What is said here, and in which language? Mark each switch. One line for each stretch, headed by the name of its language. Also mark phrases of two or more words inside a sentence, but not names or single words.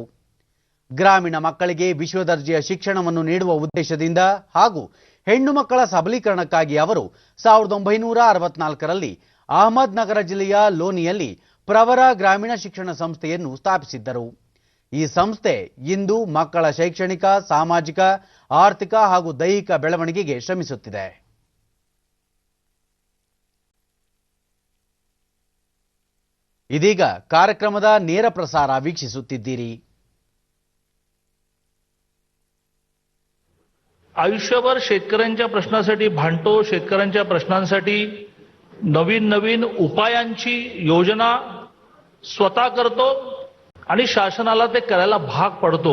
Kannada: ಗ್ರಾಮೀಣ ಮಕ್ಕಳಿಗೆ ವಿಶ್ವ ದರ್ಜೆಯ ಶಿಕ್ಷಣವನ್ನು ನೀಡುವ ಉದ್ದೇಶದಿಂದ ಹಾಗೂ ಹೆಣ್ಣು ಮಕ್ಕಳ ಸಬಲೀಕರಣಕ್ಕಾಗಿ ಅವರು 1964ರಲ್ಲಿ ಅಹಮದ್ ನಗರ ಜಿಲ್ಲೆಯ ಲೋನಿಯಲ್ಲಿ ಪ್ರವರ ಗ್ರಾಮೀಣ ಶಿಕ್ಷಣ ಸಂಸ್ಥೆಯನ್ನು ಸ್ಥಾಪಿಸಿದ್ದರು. ಈ ಸಂಸ್ಥೆ ಇಂದು ಮಕ್ಕಳ ಶೈಕ್ಷಣಿಕ, ಸಾಮಾಜಿಕ, ಆರ್ಥಿಕ ಹಾಗೂ ದೈಹಿಕ ಬೆಳವಣಿಗೆಗೆ ಶ್ರಮಿಸುತ್ತಿದೆ. ಇದೀಗ ಕಾರ್ಯಕ್ರಮದ ನೇರ ಪ್ರಸಾರ वीक्षिಸುತ್ತಿದ್ದೀರಿ.
Marathi: आयुष्यभर शेतकऱ्यांच्या प्रश्नासाठी भांडतो, शेतकऱ्यांच्या प्रश्नांसाठी नवीन नवीन उपायांची योजना स्वतः करतो आणि शासनाला ते करायला भाग पडतो.